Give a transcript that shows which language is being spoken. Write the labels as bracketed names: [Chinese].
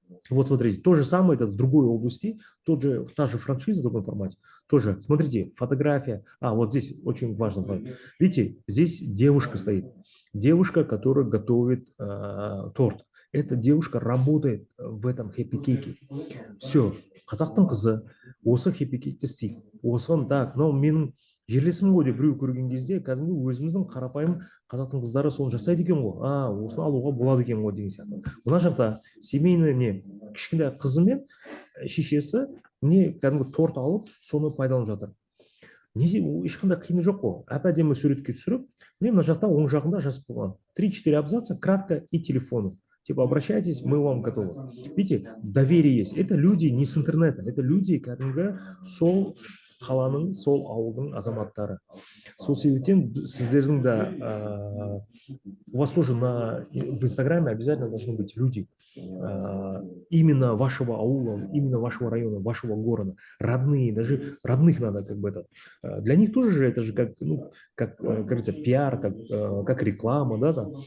[Russian] Вот смотрите, то же самое, это в другой области, та же франшиза в другом формате. Тоже, смотрите, фотография. Вот здесь очень важно. Видите, здесь девушка стоит. Девушка, которая готовит торт. Эта девушка работает в этом хэппи-кейке. [Kazakh] Все, қазақтың қызы осы хэппи-кейкті істейді. Осыған, так, но менің жерлесім ғой деп біреу көрген кезде кәдімгі өзіміздің қарапайым қазақтың қыздары соны жасайды екен ғой, осыны алуға болады екен ғой деген сияқты. Мына жақта семейный не кішкентай қызы мен шешесі не кәдімгі торт алып соны пайдаланып жатыр. Ешқандай қиыны жоқ қой. Әп-әдемі суретке түсіріп, міне мына жақта оң жағында жазып қойған 3-4 [Russian] абзаца, кратко и телефоны. Типа, обращайтесь, мы вам готовы. Видите, доверие есть. Это люди не с интернета, это люди, [Kazakh] кәдімгі сол қаланың, сол ауылдың азаматтары. Сол себептен сіздердің да, [Russian] у вас тоже в Инстаграме обязательно должны быть люди именно вашего аула, именно вашего района, вашего города, родные, даже родных надо как бы это. Для них тоже же это же как говорится, пиар, как реклама, да, там.